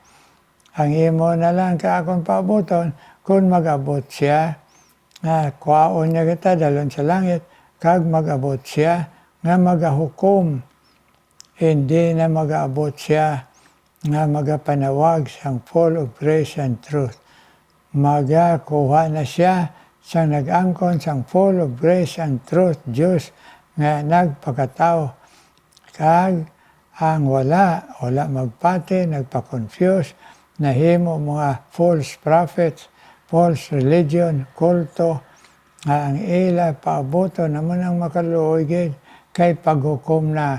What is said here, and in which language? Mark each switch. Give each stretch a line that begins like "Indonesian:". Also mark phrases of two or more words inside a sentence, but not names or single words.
Hiligaynon: Ang imo na lang ka akong paaboton, kung mag-abot siya, kwaon niya kita dalon sa langit, kag mag-abot siya, nga magahukom. Hindi na mag-abot siya, nga magapanawag siyang
English: full of grace and truth.
Hiligaynon: Magakuha na siya, siyang nag-angkon siyang
English: full of grace and truth,
Hiligaynon: Diyos, nga nagpakatao. Kag ang wala magpati, nagpa-confuse, nahimo mga
English: false prophets, false religion,
Hiligaynon: kulto, ang ila paaboto naman ang makaluoy kay paghukom na.